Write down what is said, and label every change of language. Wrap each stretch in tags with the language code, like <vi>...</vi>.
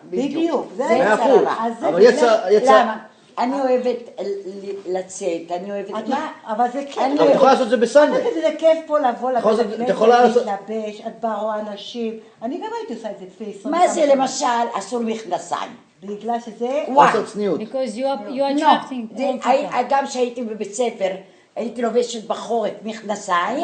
<he>בדיוק. זה יצר הרע. אבל יצר... למה? אני אוהבת לצאת, אני אוהבת... אבל זה כיף. אבל את יכולה לעשות את זה בסנדה. זה כיף פה לבוא לבית את יכולה לעשות... להתלבש, את באה רואה אנשים. אני גם הייתי עושה את זה לפי 20. מה זה למשל אסור מכנסיים? בגלל שזה... לעשות צניעות.</he> <en>Because you are attracting wrong people.</en> <he>גם כשהייתי בבית ספר, הייתי לובשת בחורף מכנסיים.</he>